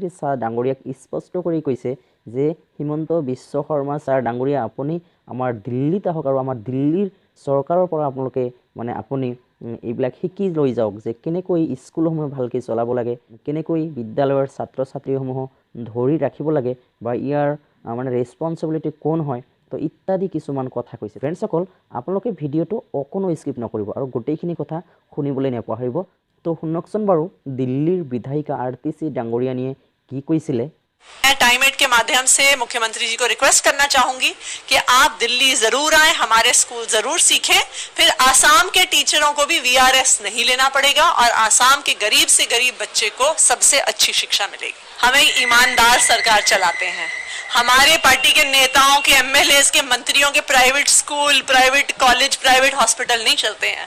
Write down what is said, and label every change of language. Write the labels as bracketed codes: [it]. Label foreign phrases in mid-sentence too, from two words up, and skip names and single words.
[as] ছাৰ ডাঙৰীয়াক স্পষ্ট কৰি কৈছে যে হিমন্ত বিশ্ব শৰ্মা ছাৰ ডাঙৰীয়া, আপুনি আমাৰ দিল্লীত আহক আৰু আমাৰ দিল্লীৰ চৰকাৰৰ পৰা আপোনালোকে মানে আপুনি এইবিলাক শিকি লৈ যাওক যে কেনেকৈ স্কুলসমূহ ভালকৈ চলাব লাগে, কেনেকৈ বিদ্যালয়ৰ ছাত্ৰ ছাত্ৰীসমূহক ধৰি ৰাখিব লাগে বা ইয়াৰ মানে ৰেছপনচিবিলিটি কোন হয়, তো ইত্যাদি কিছুমান কথা কৈছে। ফ্ৰেণ্ডসকল, আপোনালোকে ভিডিঅ'টো অকণো স্কিপ নকৰিব আৰু গোটেইখিনি কথা শুনিবলৈ নাপাহৰিব। তো শুনকচোন বাৰু দিল্লীৰ বিধায়িকা RTC ডাঙৰীয়ানীয়ে কি কৈছিলে। [hi] मैं टाइम एड के माध्यम से मुख्यमंत्री जी को रिक्वेस्ट करना चाहूंगी कि आप दिल्ली जरूर आए, हमारे स्कूल जरूर सीखें, फिर आसाम के टीचरों को भी VRS नहीं लेना पड़ेगा और आसाम के गरीब से गरीब बच्चे को सबसे अच्छी शिक्षा मिलेगी। हमें ईमानदार सरकार चलाते हैं। हमारे पार्टी के नेताओं के, MLAs के, मंत्रियों के [en] private school, private college, private hospital [hi] नहीं चलते हैं।